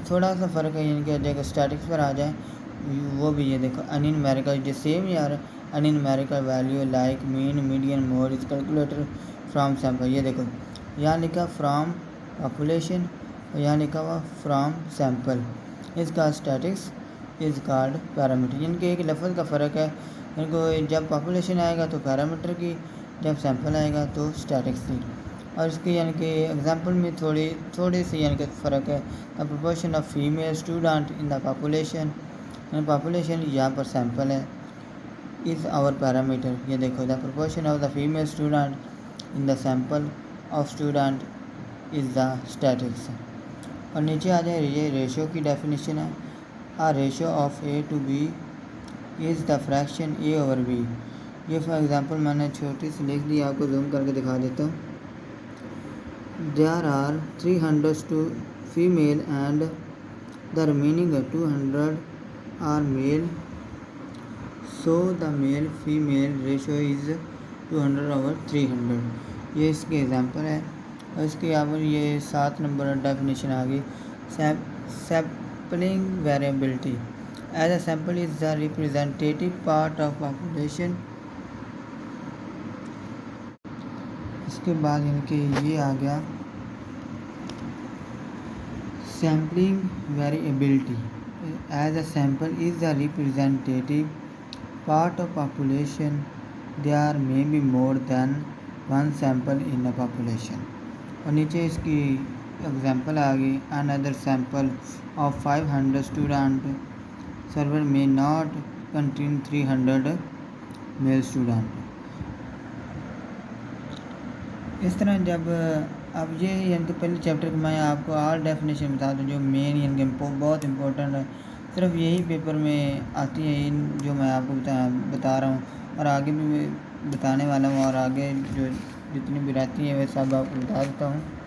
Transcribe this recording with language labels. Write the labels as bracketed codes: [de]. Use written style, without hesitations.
[ur] تھوڑا سا فرق ہے کہ اگر اسٹیٹکس پر آ جائیں وہ بھی یہ دیکھو [en] Any numerical جو same یار any numerical value like mean median mode is calculated from sample. [ur] یہ دیکھو یہاں لکھا فرام پاپولیشن, یہاں لکھا ہوا فرام سیمپل. اس کا اسٹیٹکس از کالڈ پیرامیٹر. کہ ایک لفظ کا فرق ہے. کو جب پاپولیشن آئے گا تو پیرامیٹر کی, جب سیمپل آئے گا تو اسٹیٹکس کی. اور اس کی کہ ایگزامپل میں تھوڑی سی کہ فرق ہے. [en] The proportion of female student in the population. [ur] Population یہاں پر سیمپل ہے, [en] Is our parameter. [ur] یہ دیکھو [en] The proportion of the female student in the sample of student is the statistics. [ur] اور نیچے آ جائے یہ ریشو کی ڈیفینیشن ہے. [en] A ratio of A to B is the fraction A over B. [ur] یہ فار ایگزامپل میں نے چھوٹی سی لکھ دی, آپ کو زوم کر کے دکھا دیتا ہوں. [en] There are 300 female and the remaining 200 are male, so the male female ratio is 200 over 300. [ur] یہ اس کی ایگزامپل ہے. اور اس کے اوپر یہ 7 نمبر ڈیفینیشن آ گئی. [en] Sampling variability as a sample is the representative part of population. [ur] اس کے بعد کہ یہ آ گیا [en] Sampling variability as a sample is the representative part of population there may be more than one sample in a population. [ur] اور نیچے اس کی example آ گئی. [en] another sample of 500 student server may not contain 300 male student. [ur] اس طرح جب اب یہ یعنی کہ پہلے چیپٹر کو میں آپ کو آل ڈیفینیشن بتا دوں جو مین یعنی کہ بہت امپورٹنٹ ہے, صرف یہی پیپر میں آتی ہے جو میں آپ کو بتا رہا ہوں, اور آگے بھی بتانے والا ہوں, اور آگے جو جتنی بھی رہتی ہیں وہ سب آپ کو بتا دیتا ہوں.